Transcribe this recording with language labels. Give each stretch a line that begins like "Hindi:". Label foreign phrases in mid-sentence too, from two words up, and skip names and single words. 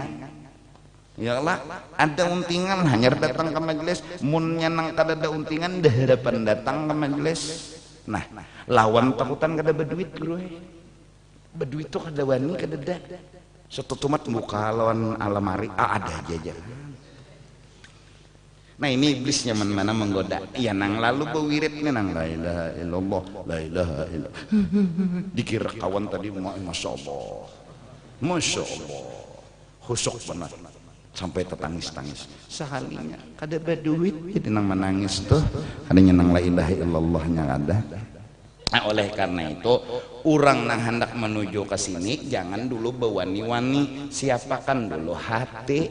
Banjar: Yalah, ada untingan, hanya datang ke majelis, munnya nang kada ada untingan, dah hadapan datang ke majelis. Nah, lawan takutan kada berduit guru. Berduit tuh kada wani kada ada. Setutumat buka lawan alamari, ada aja. Nah ini iblisnya mana menggoda. Ya nang lalu berwirid nih nang
Arabic: لا إله إلا الله، لا إله إلا الله.
Banjar: Dikira kawan tadi,
Arabic: ما شاء الله، ما شاء الله,
Banjar: khusuk benar. Sampai tertangis-tangis sehalinya kada berduit jadi nang menangis tuh adanya nang
Arabic: لا إله إلا الله
Banjar: ada. Nah oleh karena itu orang nang hendak menuju ke sini jangan dulu bewani-wani, siapakan dulu hati.